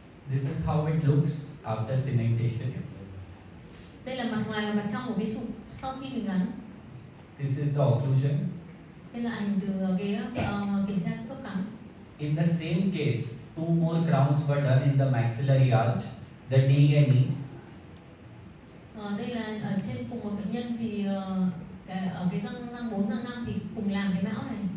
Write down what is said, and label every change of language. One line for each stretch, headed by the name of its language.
English: This is how it looks after cementation.
Vietnamese: Đây là mặt ngoài và mặt trong của cái chụp sau khi mình gắn.
English: This is the occlusion.
Vietnamese: Đây là ảnh từ cái kiểm tra khớp cắn.
English: In the same case, 2 more crowns were done in the maxillary arch, the D and E.
Vietnamese: Đây là ở trên cùng một bệnh nhân thì ở cái răng 4, răng 5 thì cùng làm cái mão này.